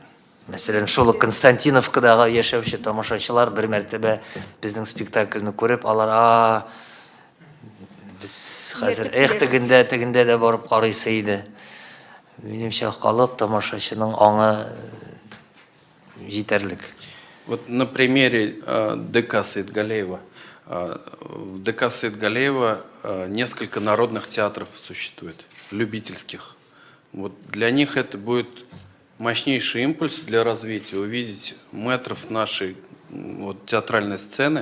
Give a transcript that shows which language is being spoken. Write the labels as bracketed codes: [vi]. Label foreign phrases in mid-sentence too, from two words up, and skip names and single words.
[tt] Мәсәлән, шул Константиновкадагы яшәүче тамашачылар бер мәртәбә безнең спектакльне күреп, алар [uz] biz hozir [tt] tегендә дә барып карыйсы иде. Минемчә, халык тамашачының аңы җитәрлек. [ru] Вот на примере ДК Саид Галеева. В ДК Саид Галеева несколько народных театров существует, любительских. Вот для них это будет мощнейший импульс для развития, увидеть мэтров нашей театральной сцены.